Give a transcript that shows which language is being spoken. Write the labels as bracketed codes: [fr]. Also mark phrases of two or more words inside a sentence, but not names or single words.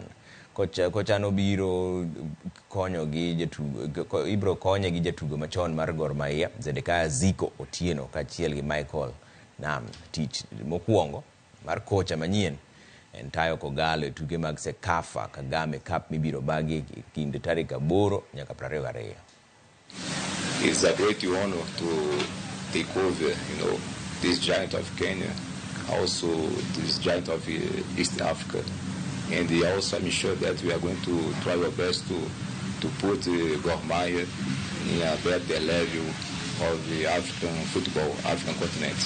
[luo] Kocha no biro konyo gi jatugo, ibro konye gi jatugo machon mar Gor Mahia Zedekiah Ziko Otieno kaachiel gi Michael Nam. Tich mokwongo mar kocha manyien en tayo Kogalo e tuke mag Sekafa Kagame Cup mibiro bagi kind tarik 8 nyaka 22. [en] It's a great honor to take over, this giant of Kenya, also this giant of East Africa. And also I'm sure that we are going to try our best to put Gor Mahia in a better level of the African football, African continent.